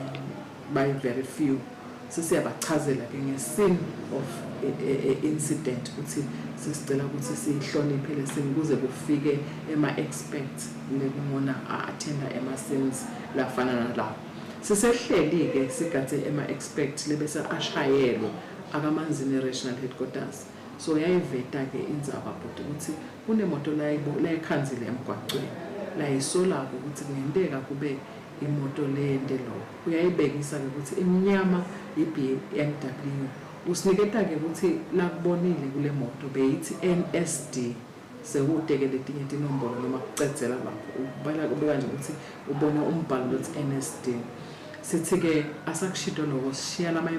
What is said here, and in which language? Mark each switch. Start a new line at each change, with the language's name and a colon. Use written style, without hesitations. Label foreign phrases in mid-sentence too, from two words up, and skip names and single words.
English: by very few
Swati: sesiyabachazela ke ngescene
English: of incident
Swati: ukuthi sisicela ukuthi sihloniphe lesini kuze kufike ema-experts lebona a-attenda ema-scenes lafana nalawo sisehleli ke sigathe ema-experts lebese ashayelwe akamanzini
English: regional headquarters
Swati: so yayiveta ke indzaba but ukuthi kunemoto layikhanzile emgwaqweni layisolako ukuthi kungenteka kube imoto lende lo uyayibekisa ukuthi imnyama iBMW usiniketa ke ukuthi lakubonile kule moto beyithi NSD sekudeke letinye tinombolo noma kucedzela lapho ubala kubeka nje ukuthi ubona umbhalo lothi NSD sithi ke asakushito lokho sishiya lama